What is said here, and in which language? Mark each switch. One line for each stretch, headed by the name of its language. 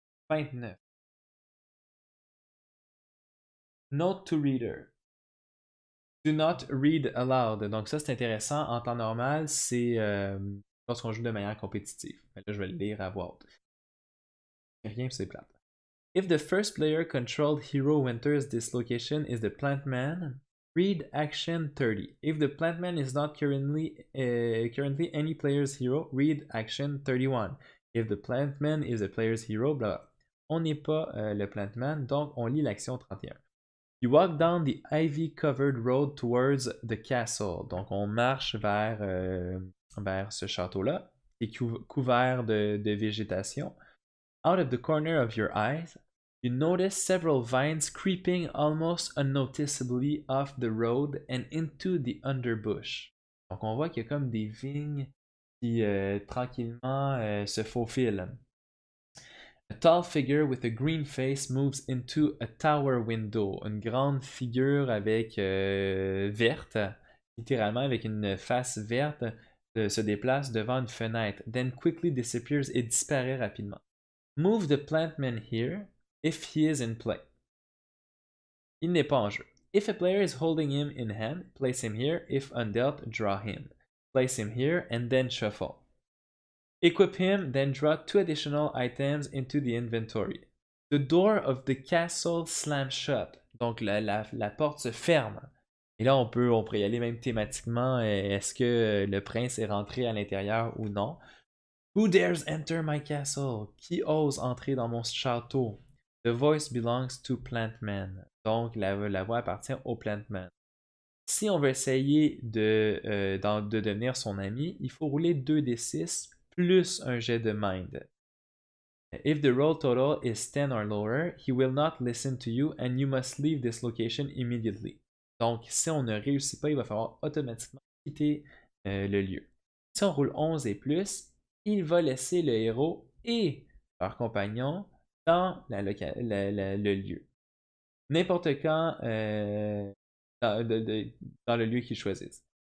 English: 29. Note to reader. Do not read aloud.
French: Donc ça, c'est intéressant. En temps normal, c'est lorsqu'on joue de manière compétitive. Mais là, je vais le lire à voix haute. Rien, c'est plate.
English: If the first player controlled hero who enters this location is the plant man, read action 30. If the plant man is not currently any player's hero, read action 31. If the plant man is a player's hero, blah.
French: On n'est pas le plant man, donc on lit l'action 31.
English: You walk down the ivy-covered road towards the castle.
French: Donc on marche vers ce château-là, qui est couvert de végétation.
English: Out of the corner of your eyes, you notice several vines creeping almost unnoticeably off the road and into the underbush.
French: Donc on voit qu'il y a comme des vignes qui tranquillement se faufilent.
English: A tall figure with a green face moves into a tower window.
French: Une grande figure avec verte, littéralement avec une face verte, se déplace devant une fenêtre,
English: then quickly disappears
French: et disparaît rapidement.
English: Move the plant man here if he is in play.
French: Il n'est pas en jeu.
English: If a player is holding him in hand, place him here. If undealt, draw him. Place him here and then shuffle. Equip him, then draw 2 additional items into the inventory. The door of the castle slams shut.
French: Donc la porte se ferme. Et là, on pourrait y aller même thématiquement. Est-ce que le prince est rentré à l'intérieur ou non?
English: Who dares enter my castle?
French: Qui ose entrer dans mon château?
English: The voice belongs to Plantman.
French: Donc, la voix appartient au Plantman. Si on veut essayer de devenir son ami, il faut rouler 2d6 plus un jet de mind.
English: If the roll total is 10 or lower, he will not listen to you and you must leave this location immediately.
French: Donc, si on ne réussit pas, il va falloir automatiquement quitter le lieu. Si on roule 11 et plus, il va laisser le héros et leur compagnon dans le lieu. N'importe quand dans le lieu qu'ils choisissent.